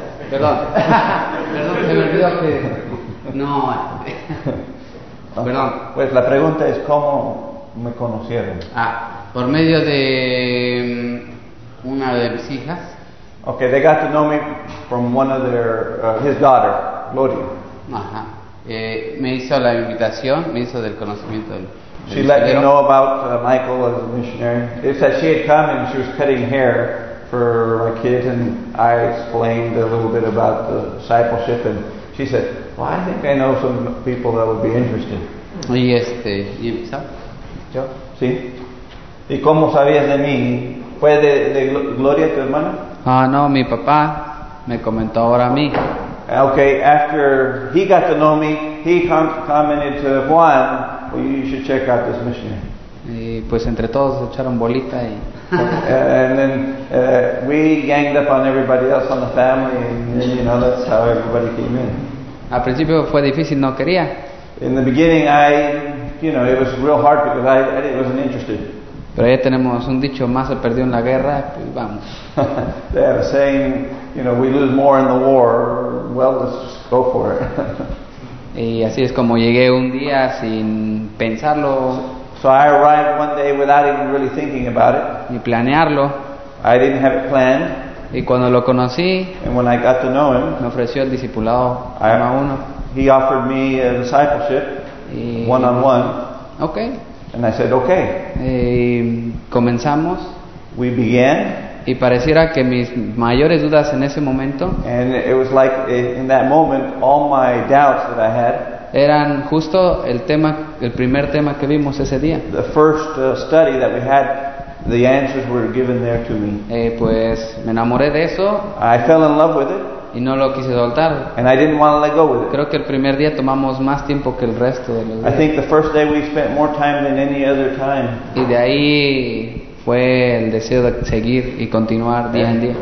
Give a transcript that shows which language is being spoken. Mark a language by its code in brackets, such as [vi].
[es] perdón, se me olvidó que no. Perdón. Pues la pregunta es cómo me conocieron. Ah, por medio de una de mis hijas. [en] Okay, they got to know me from one of their his daughter, Gloria. Ajá. [es] Me hizo la invitación, me hizo del conocimiento. Del [en] she let me know about Michael as a missionary. They said she had come and she was cutting hair for a kid, and I explained a little bit about the discipleship, and she said, "Well, I think I know some people that would be interested." [es] Y ¿y yo? Sí. ¿Y cómo sabías de mí? ¿Fue de Gloria, tu hermana? Ah, no, mi papá me comentó ahora a mí. [en] Okay, after he got to know me, he commented to Juan, "Well, you should check out this missionary." [es] Y pues entre todos echaron bolita y. [en] And then we ganged up on everybody else on the family, and then, you know, that's how everybody came in. [es] Al principio fue difícil, no quería. [en] In the beginning, I, you know, it was real hard because I wasn't interested. [es] Pero ya tenemos un dicho, más se perdió en la guerra, pues vamos. [en] They have a saying, you know, we lose more in the war. Well, let's just go for it. [es] Y así es como llegué un día sin pensarlo. [en] So I arrived one day without even really thinking about it. [es] Ni planearlo. [en] I didn't have it planned. [es] Y cuando lo conocí, [en] and when I got to know him, [es] me ofreció el discipulado uno a uno. [en] He offered me a discipleship, y one on one. Okay. And I said, okay. [es] Y comenzamos. [en] We began. [es] Y pareciera que mis mayores dudas en ese momento, [en] and it was like in that moment, all my doubts that I had, [es] eran justo el primer tema que vimos ese día. [en] The first study that we had, the answers were given there to me. [es] Pues me enamoré de eso. [en] I fell in love with it. [es] Y no lo quise soltar. [en] And I didn't want to let go with it. [es] Creo que el primer día tomamos más tiempo que el resto de los días. [en] I think the first day we spent more time than any other time. [es] Y de ahí fue el deseo de seguir y continuar día en día.